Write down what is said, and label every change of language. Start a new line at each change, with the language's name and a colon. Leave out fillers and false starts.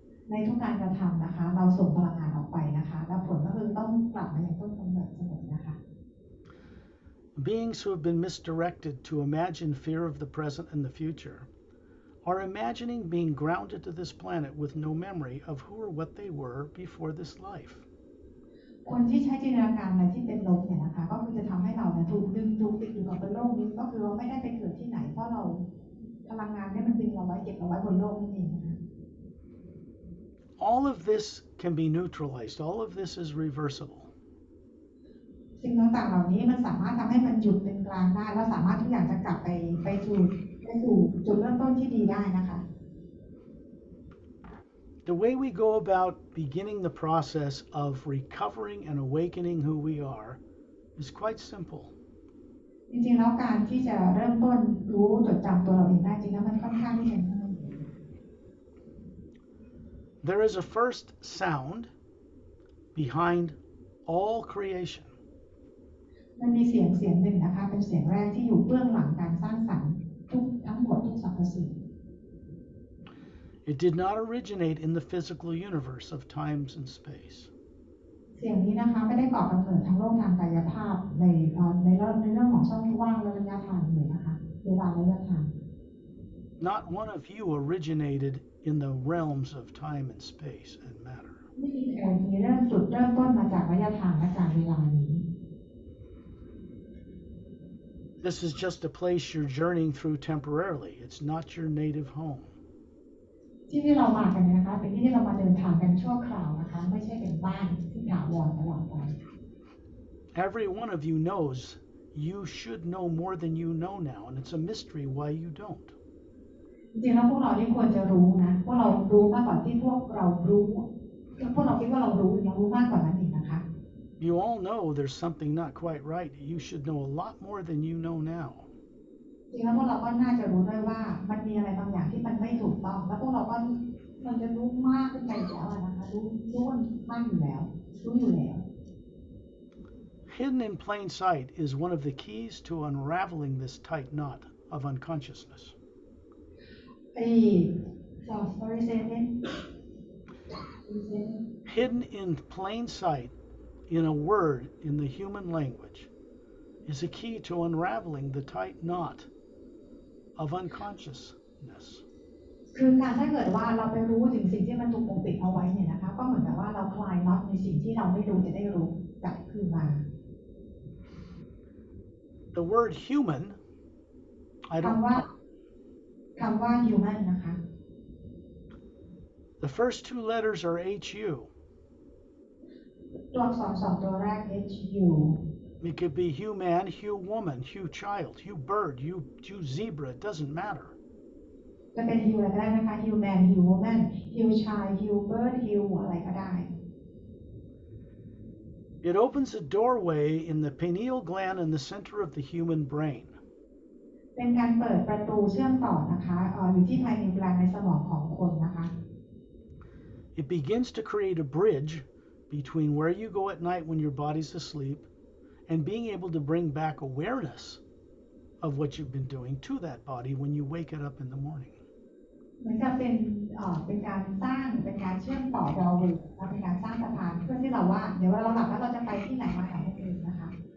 Thai: ในทุกการกระทำนะคะเราส่งพลังงานออกไปนะคะแล้วผลก็คือต้องกลับมาอย่างต้นกำเนิดเสมอนะคะ
English: Beings who have been misdirected to imagine fear of the present and the future are imagining being grounded to this planet with no memory of who or what they were before this life.
Thai: คนที่ใช้จินตนาการอะไรที่เป็นลบเนี่ยนะคะก็คือจะทำให้เราเนี่ยถูกดึงถูกติดอยู่กับบนโลกนี้ก็คือเราไม่ได้ไปเกิดที่ไหนเพราะเราพลังงานเนี่ยมันดึงเราไว้เก็บเราไว้บนโลกนั่นเองนะคะ
English: All of this can be neutralized. All of this is reversible.
Thai: สิ่งต่างๆเหล่านี้มันสามารถทำให้มันหยุดเป็นกลางได้แล้วสามารถทุกอย่างจะกลับไปสู่จุดเริ่มต้นที่ดีได้นะคะ
English: The way we go about beginning the process of recovering and awakening who we are is quite simple.
Thai: จริงๆแล้วการที่จะเริ่มต้นรู้จดจำตัวเราเองได้จริงแล้วมันค่อนข้างที่จะง่าย
English: There is a first sound behind all creation.
Thai: มันมีเสียงหนึ่งนะคะเป็นเสียงแรกที่อยู่เบื้องหลังการสร้างสรรค์ทั้งหมดทุกสรรพสิ่ง
English: It did not originate in the physical universe of times and space.
Thai: เสียงนี้นะคะไม่ได้ก่อกำเนิดทั้งโลกทางกายภาพในเรื่องของช่องว่างและระยะทางเลยนะคะเวลาระยะทาง
English: Not one of you originated in the realms of time and space and matter.
Thai: ไม่มีใครมีจุดเริ่มต้นมาจากระยะทางและการเวลานี้
English: This is just a place you're journeying through temporarily. It's not your native home.
Thai: ที่เรามากันนะคะเป็นที่เรามาเดินทางกันชั่วคราวนะคะไม่ใช่เป็นบ้านที่ถาวรตลอดไป
English: Every one of you knows you should know more than you know now, and it's a mystery why you don't.
Thai: จริงๆแล้วพวกเราที่ควรจะรู้นะพวกเรารู้มากกว่าที่พวกเรารู้พวกเราคิดว่าเรารู้มากกว่านั้นอีกนะคะ
English: You all know there's something not quite right. You should know a lot more than you know now.
Thai: จริงแล้วพวกเราก็น่าจะรู้ด้วยว่ามันมีอะไรบางอย่างที่มันไม่ถูกต้องแล้วพวกเราก็มันจะรู้มากขึ้นไปแล้วนะคะรู้มากอยู่แล้วรู้อยู่แล้ว
English: Hidden in plain sight is one of the keys to unraveling this tight knot of unconsciousness. Sorry, say again. Hidden in plain sight in a word in the human language is a key to unraveling the tight knot of unconsciousness.
Thai: คือการถ้าเกิดว่าเราไปรู้ถึงสิ่งที่มันถูกปกปิดเอาไว้เนี่ยนะคะก็เหมือนกับว่าเราคลายน็อตในสิ่งที่เราไม่รู้จะได้รู้กลับคืนมา
English: The word human, I don't know.
Thai: คำว่า human นะคะ
English: The first two letters are HU.
Thai: ตัวอักษรสองตัวแรก HU
English: It could be human, Hugh woman, Hugh child, Hugh bird, Hugh zebra. It doesn't matter.
Thai: จะเป็น Hugh อะไรก็ได้นะคะ
English: Hugh man Hugh woman Hugh child Hugh bird
Thai: Hugh อะไรก็ได้
English: It opens a doorway in the pineal gland in the center of the human brain.
Thai: เป็นการเปิดประตูเชื่อมต่อนะคะอยู่ที่ภายในกลางในสมองของคนนะคะ
English: It begins to create a bridge between where you go at night when your body's asleep and being able to bring back awareness of what you've been doing to that body when you wake it up in the morning.
Thai: เหมือนกับเป็นการสร้างเป็นการเชื่อมต่อเราเลยเป็นการสร้างสะพานเพื่อที่เราว่าเดี๋ยวเราหลับแล้วเราจะไปที่ไหนมาไหนนั่นเองนะคะ